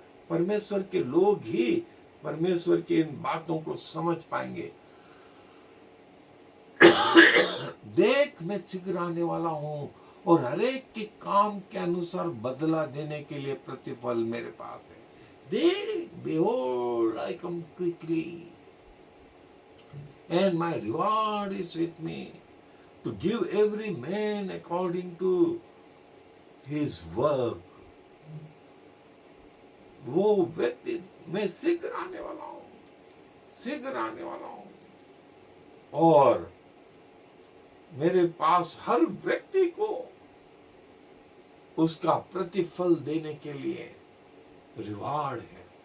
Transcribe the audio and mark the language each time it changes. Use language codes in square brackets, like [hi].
[hi] परमेश्वर के लोग ही परमेश्वर की इन बातों को समझ पाएंगे। देख, मैं शीघ्र आने वाला हूं और हर एक के काम के अनुसार बदला देने के लिए प्रतिफल मेरे पास है। देख, [en] behold, I come quickly and my reward is with me to give every man according to his work. [hi] वो व्यक्ति, मैं शीघ्र आने वाला हूं, शीघ्र आने वाला हूं और मेरे पास हर व्यक्ति को उसका प्रतिफल देने के लिए रिवार्ड है।